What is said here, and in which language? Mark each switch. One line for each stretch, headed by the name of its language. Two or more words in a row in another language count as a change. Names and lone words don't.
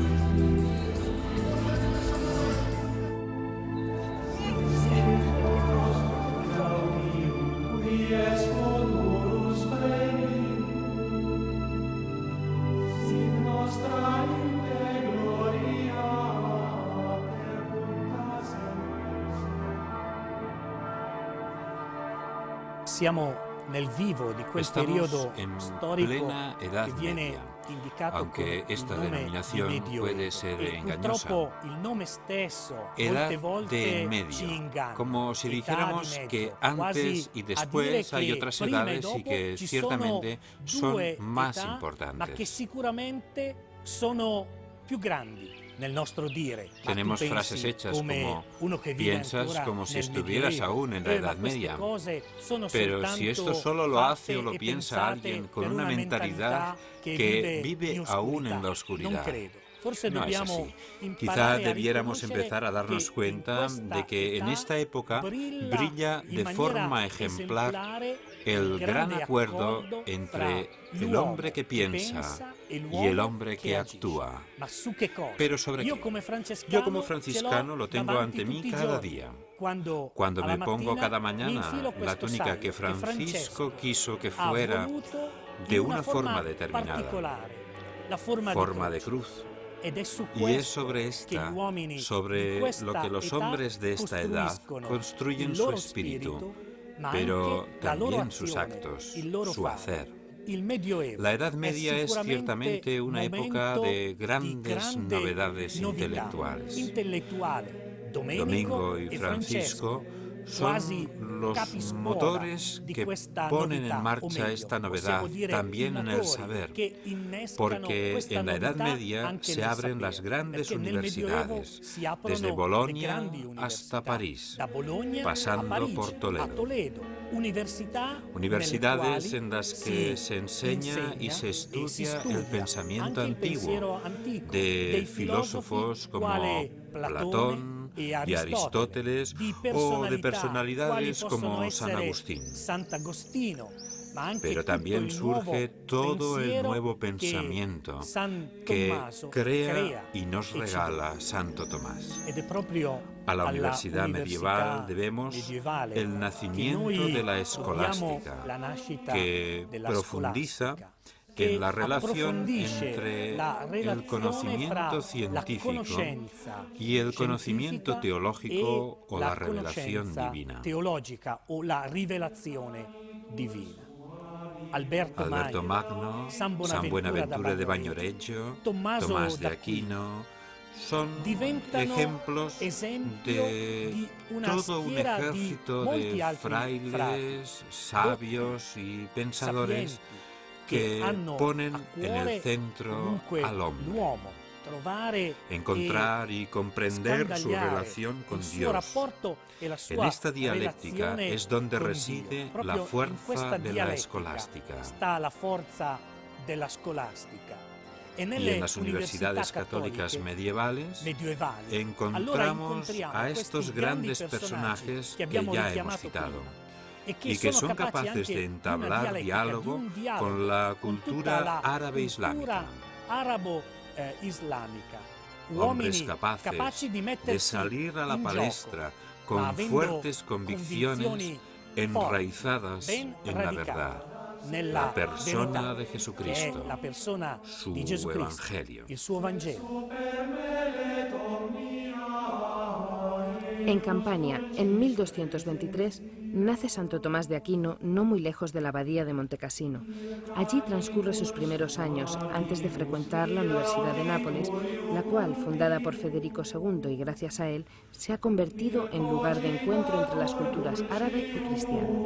Latin: Gaudium, qui est futurus premium, sit nostra inte gloria perpunta semper.
Italian: Siamo nel vivo di quel
Spanish: Estamos
Italian: periodo
Spanish: en
Italian: storico
Spanish: plena Edad
Italian: che viene
Spanish: Media,
Italian: indicato
Spanish: aunque
Italian: con
Spanish: esta
Italian: il nome
Spanish: denominación
Italian: di Medioevo.
Spanish: puede ser
Italian: E
Spanish: engañosa.
Italian: purtroppo il nome stesso
Spanish: Edad
Italian: molte volte
Spanish: de
Italian: ci
Spanish: medio,
Italian: inganna.
Spanish: como si
Italian: Età
Spanish: dijéramos
Italian: di mezzo,
Spanish: que
Italian: quasi
Spanish: antes y
Italian: a dire
Spanish: después hay
Italian: che
Spanish: otras
Italian: prima e
Spanish: edades y
Italian: dopo
Spanish: que
Italian: ci
Spanish: ciertamente
Italian: sono due
Spanish: son más
Italian: età, ma che
Spanish: importantes.
Italian: sicuramente sono più grandi nel nostro dire. Ma tu
Spanish: Tenemos
Italian: pensi
Spanish: frases hechas
Italian: come
Spanish: como
Italian: uno che vive
Spanish: piensas
Italian: ancora
Spanish: como si
Italian: nel
Spanish: estuvieras
Italian: Medioevo.
Spanish: aún en la
Italian: Ma
Spanish: Edad
Italian: queste
Spanish: Media.
Italian: cose sono
Spanish: Pero si esto
Italian: soltanto
Spanish: solo lo hace o
Italian: fatte
Spanish: lo
Italian: e
Spanish: piensa
Italian: pensate
Spanish: alguien con
Italian: per
Spanish: una mentalidad que vive
Italian: in
Spanish: aún en la
Italian: oscurità. Non
Spanish: oscuridad.
Italian: credo. Forse
Spanish: No es
Italian: dobbiamo
Spanish: así. Quizá
Italian: imparare a
Spanish: debiéramos
Italian: riconoscere
Spanish: empezar a darnos
Italian: che
Spanish: cuenta
Italian: in
Spanish: de que en
Italian: questa
Spanish: esta época brilla
Italian: in
Spanish: de
Italian: maniera
Spanish: forma ejemplar
Italian: esemplare
Spanish: el gran
Italian: grande
Spanish: acuerdo
Italian: accordo
Spanish: entre
Italian: fra
Spanish: el
Italian: l'uomo
Spanish: hombre que
Italian: che
Spanish: piensa
Italian: pensa e
Spanish: y
Italian: l'uomo
Spanish: el hombre que
Italian: agisce.
Spanish: actúa.
Italian: Ma su che cosa?
Spanish: Pero ¿sobre
Italian: Io
Spanish: qué?
Italian: come francescano,
Spanish: Yo como franciscano lo tengo
Italian: davanti
Spanish: ante mí
Italian: tutti i
Spanish: cada
Italian: giorni.
Spanish: día.
Italian: Quando
Spanish: Cuando
Italian: alla
Spanish: me pongo
Italian: mattina
Spanish: cada
Italian: mi
Spanish: mañana
Italian: infilo
Spanish: la
Italian: questo
Spanish: túnica
Italian: saio
Spanish: que
Italian: Francesco
Spanish: Francisco quiso que
Italian: ha
Spanish: fuera
Italian: voluto
Spanish: de
Italian: in
Spanish: una forma determinada,
Italian: particolare, la forma
Spanish: de
Italian: di
Spanish: cruz.
Italian: croce. Ed è su
Spanish: Y es
Italian: questo
Spanish: sobre
Italian: che
Spanish: esta,
Italian: gli uomini di
Spanish: sobre
Italian: questa
Spanish: lo que los
Italian: età
Spanish: hombres de esta edad
Italian: costruiscono
Spanish: construyen
Italian: il
Spanish: su
Italian: loro
Spanish: espíritu,
Italian: spirito, ma
Spanish: pero
Italian: anche la loro
Spanish: también sus
Italian: azione,
Spanish: actos,
Italian: il loro
Spanish: su
Italian: fare.
Spanish: hacer.
Italian: Il Medioevo
Spanish: La Edad
Italian: è
Spanish: Media es
Italian: sicuramente
Spanish: ciertamente una época
Italian: momento
Spanish: de
Italian: di
Spanish: grandes
Italian: grande
Spanish: novedades
Italian: novità
Spanish: intelectuales.
Italian: intellettuale.
Spanish: Domingo y
Italian: e
Spanish: Francisco
Italian: quasi
Spanish: son los
Italian: capispuola
Spanish: motores
Italian: di
Spanish: que
Italian: questa
Spanish: ponen
Italian: novità,
Spanish: en
Italian: o
Spanish: marcha
Italian: meglio,
Spanish: esta
Italian: possiamo
Spanish: novedad
Italian: dire
Spanish: también
Italian: i
Spanish: en el
Italian: motori
Spanish: saber,
Italian: che innescano
Spanish: porque
Italian: questa
Spanish: en la Edad
Italian: novità
Spanish: Media
Italian: anche se nel
Spanish: abren
Italian: sapere,
Spanish: las grandes
Italian: perché nel Medioevo
Spanish: universidades,
Italian: si aprono
Spanish: desde
Italian: le
Spanish: Bolonia
Italian: grandi
Spanish: hasta
Italian: università,
Spanish: París,
Italian: da Bologna a
Spanish: pasando
Italian: Parigi,
Spanish: por Toledo.
Italian: a Toledo, università
Spanish: Universidades
Italian: nelle
Spanish: en
Italian: quali
Spanish: las que se enseña y se
Italian: insegna e si
Spanish: estudia el
Italian: studia
Spanish: pensamiento
Italian: anche il pensiero
Spanish: antiguo
Italian: antico
Spanish: de
Italian: dei
Spanish: filósofos como
Italian: quale
Spanish: Platón
Italian: e
Spanish: y Aristóteles
Italian: di
Spanish: o de
Italian: personalità
Spanish: personalidades
Italian: quali possono
Spanish: como San
Italian: essere
Spanish: Agustín.
Italian: Sant'Agostino, ma anche
Spanish: Pero
Italian: tutto
Spanish: también
Italian: il nuovo
Spanish: surge todo el
Italian: pensiero
Spanish: nuevo
Italian: che
Spanish: pensamiento
Italian: San
Spanish: que
Italian: Tommaso
Spanish: crea y nos
Italian: e ci
Spanish: regala Santo Tomás.
Italian: Ed è proprio
Spanish: A la
Italian: alla
Spanish: universidad medieval debemos
Italian: medievale
Spanish: el
Italian: che
Spanish: nacimiento
Italian: noi
Spanish: de la
Italian: dobbiamo
Spanish: escolástica,
Italian: la nascita
Spanish: que
Italian: della
Spanish: profundiza
Italian: scolastica, che
Spanish: en la relación
Italian: approfondisce
Spanish: entre
Italian: la
Spanish: el
Italian: relazione
Spanish: conocimiento
Italian: fra la
Spanish: científico
Italian: conoscenza
Spanish: y el conocimiento
Italian: scientifica
Spanish: teológico
Italian: e
Spanish: o la revelación
Italian: conoscenza
Spanish: divina.
Italian: teologica o la rivelazione divina.
Spanish: Alberto Magno, San Buenaventura de Bagnoregio, Tomás de Aquino, son
Italian: diventano
Spanish: ejemplos
Italian: esempio
Spanish: de
Italian: di una
Spanish: todo un
Italian: schiera di
Spanish: ejército
Italian: molti
Spanish: de
Italian: altri
Spanish: frailes, sabios y pensadores
Italian: sapienti
Spanish: que
Italian: hanno
Spanish: ponen
Italian: a
Spanish: en
Italian: cuore
Spanish: el centro
Italian: comunque
Spanish: al hombre.
Italian: l'uomo, trovare
Spanish: Encontrar y comprender su
Italian: scandagliare
Spanish: relación con
Italian: il suo
Spanish: Dios.
Italian: rapporto e la sua
Spanish: En esta dialéctica
Italian: relazione
Spanish: es donde
Italian: con
Spanish: reside
Italian: Dio.
Spanish: la
Italian: Proprio in
Spanish: fuerza
Italian: questa
Spanish: de la
Italian: dialettica
Spanish: escolástica.
Italian: sta la forza della scolastica. E
Spanish: Y
Italian: nelle
Spanish: en las universidades católicas medievales
Italian: medievali, allora
Spanish: encontramos
Italian: incontriamo
Spanish: a
Italian: questi
Spanish: estos
Italian: grandi
Spanish: grandes personajes
Italian: che
Spanish: que
Italian: abbiamo
Spanish: ya hemos
Italian: richiamato
Spanish: citado
Italian: prima, e
Spanish: y que son capaces de entablar diálogo con la cultura árabe-islámica.
Italian: islamica.
Spanish: Hombres
Italian: Uomini
Spanish: capaces
Italian: capaci di
Spanish: de
Italian: mettersi
Spanish: salir a la
Italian: in palestra gioco,
Spanish: con fuertes convicciones enraizadas en la verdad, la persona de Jesucristo, su Evangelio.
Italian: Il suo Vangelo.
Spanish: En Campania, en 1223, nace Santo Tomás de Aquino, no muy lejos de la abadía de Montecassino. Allí transcurre sus primeros años, antes de frecuentar la Universidad de Nápoles, la cual, fundada por Federico II y gracias a él, se ha convertido en lugar de encuentro entre las culturas árabe y cristiana.